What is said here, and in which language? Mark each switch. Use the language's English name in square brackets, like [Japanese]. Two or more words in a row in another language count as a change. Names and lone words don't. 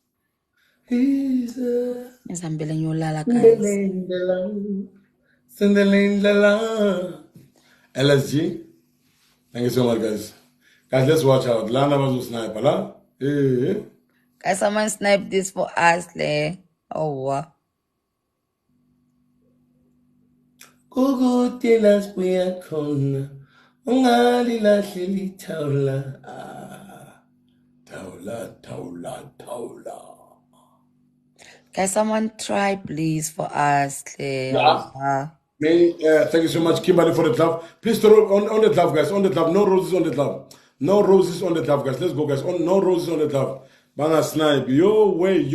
[English] Yes, I'm building your lala, guys. Send the lane, the line. LSG. Thank you so much, guys. Guys, let's watch out. Lana was a sniper, huh? Guys, someone snipe this for us, Oh, wow. [Zulu] Kukude la sibuya khona. Ungalilahle lithawula. Thawula. [English] Guys, someone try please for us, Claire. Yeah. Thank you so much, Kimberly, for the glove. Please throw on the glove, guys. On the glove. No roses on the glove. No roses on the glove, guys. Let's go, guys. No roses on the glove. Banga snipe. Your way.